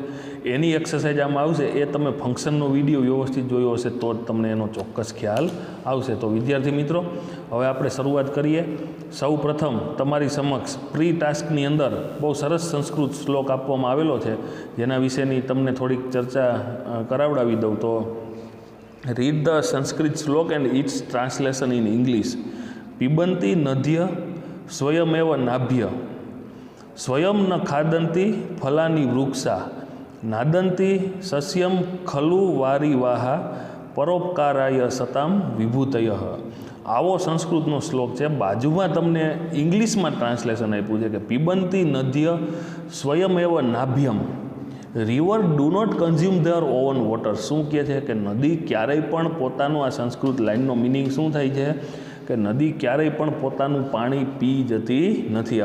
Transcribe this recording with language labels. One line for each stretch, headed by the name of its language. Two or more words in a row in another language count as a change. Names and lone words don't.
Gujarati: એની એક્સરસાઇઝ આમાં આવશે, એ તમે ફંક્શનનો વિડીયો વ્યવસ્થિત જોયો હશે તો જ તમને એનો ચોક્કસ ખ્યાલ આવશે. તો વિદ્યાર્થી મિત્રો, હવે આપણે શરૂઆત કરીએ. સૌ પ્રથમ તમારી સમક્ષ પ્રી ટાસ્કની અંદર બહુ સરસ સંસ્કૃત શ્લોક આપવામાં આવેલો છે, જેના વિશેની તમને થોડીક ચર્ચા કરાવડાવી દઉં. તો
English: read the Sanskrit slok and its translation in English.
Sanskrit: Pibanti nadhya swayameva nabhya swayam na khadanti phalani vruksha nadanti sasyam khalu varivaha paropkaraya satam vibhutayah.
Gujarati: આવો સંસ્કૃતનો શ્લોક છે. બાજુમાં તમને ઇંગ્લિશમાં ટ્રાન્સલેશન આપ્યું છે કે
Sanskrit: पिबन्ति नद्यः स्वयमेव नाम्भः,
English: river do not consume their own water.
Gujarati: શું કહે છે કે નદી ક્યારેય પણ પોતાનું, આ સંસ્કૃત લાઇનનો મિનિંગ શું થાય છે કે નદી ક્યારેય પણ પોતાનું પાણી પી જતી નથી.